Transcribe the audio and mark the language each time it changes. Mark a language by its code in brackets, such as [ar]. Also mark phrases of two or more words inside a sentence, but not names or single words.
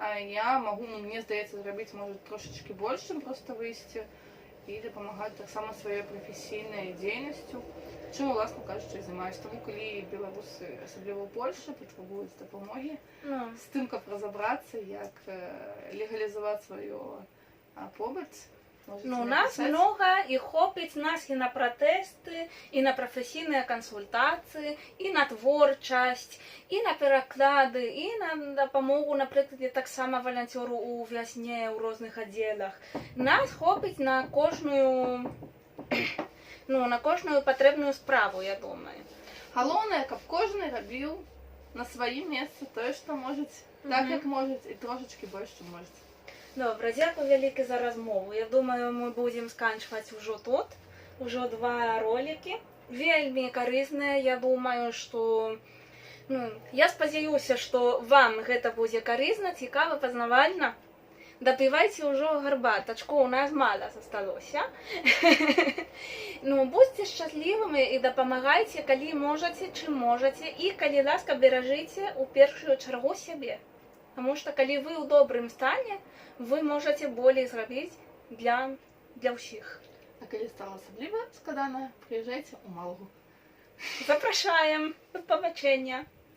[be] а я магу, ну, мне здаецца, зрабіць, можа, трошачкі больш, чым проста выйсці і дапамагаць таксама сваёй прафесійнай дзейнасцю, чым, уласна кажучы, займаюся. Таму, калі беларусы, асабліва ў Польшы, патрабуюць дапамогі, ну, з тым, каб разабрацца, як легалізаваць сваё побыт, [ru] Можете Ну, нас написать. много, [uk] і хопить нас і на протести, і на професійні консультації, і на творчість, і на переклади, і на допомогу, наприклад, я так само волонтеру у в'язні, у різних відділах. Нас хопить на кожну, ну, на кожну потрібну справу, я думаю. [be] Галоўнае, каб кожны рабіў на сваім месцы тое, што можаце, так Мгм. як можаце, і трошачкі больш, чым можаце. [uk] Добре, дякую велике за розмову. Я думаю, ми будемо сканчувати вже тут. Вже 2 ролики. Вельми корисне. Я думаю, що... Ну, я сподіваюся, що вам це буде корисно, цікаво, познавально. Допивайте вже гарбаточку, у нас мало зосталося. Ну, будьте щасливими і допомагайте, коли можете, чим можете. І, коли ласка, бережите у першу чергу себе. Тому що, коли ви у доброму стані, ви можете більше зробити для всіх. [be] А калі стала асабліва складана, прыязджайце ў Малгу. [uk] Запрошуємо. До побачення.